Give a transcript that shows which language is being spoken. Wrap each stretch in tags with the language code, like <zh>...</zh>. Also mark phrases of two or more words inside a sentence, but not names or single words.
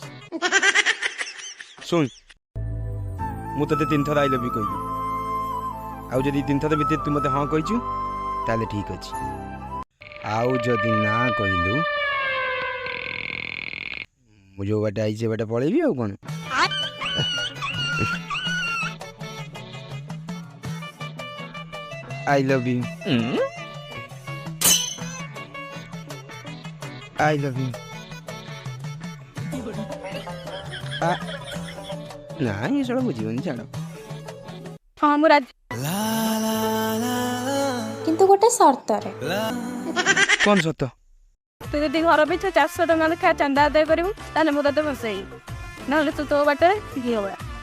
<or>ଶୁଣ ମୁଁ ତତେ 3 ଥର</or> <en>I love you</en> <or>କହିବି ଆଉ ଯଦି 3 ଥର ଭିତରେ ତୁ ମତେ ହଁ କହିଛୁ ତାହେଲେ ଠିକ୍ ଅଛି ଆଉ ଯଦି ନା କହିଲୁ ମୁଁ ଯୋଉ ବାଟେ ଆଇଛି ସେ ବାଟେ ପଳେଇବି ଆଉ କ'ଣ।</or> <en>I love you. I love you.</en> <or>ନା ଏ ସଳ ବୁଝିବନି ଛାଡ଼। ହଁ ମୁଁ ରାଜି କିନ୍ତୁ ଗୋଟେ ସର୍ତ୍ତରେ। କ'ଣ ସତ? ତୁ ଯଦି ଘର ପିଛା 400 ଟଙ୍କା ଲେଖା ଚାନ୍ଦା ଆଦାୟ କରିବୁ ତାହେଲେ ମୁଁ ତତେ ବସେଇବି ନହେଲେ ତୁ ତୋ ବାଟରେ ଘିଅ ଭଳିଆ।</or>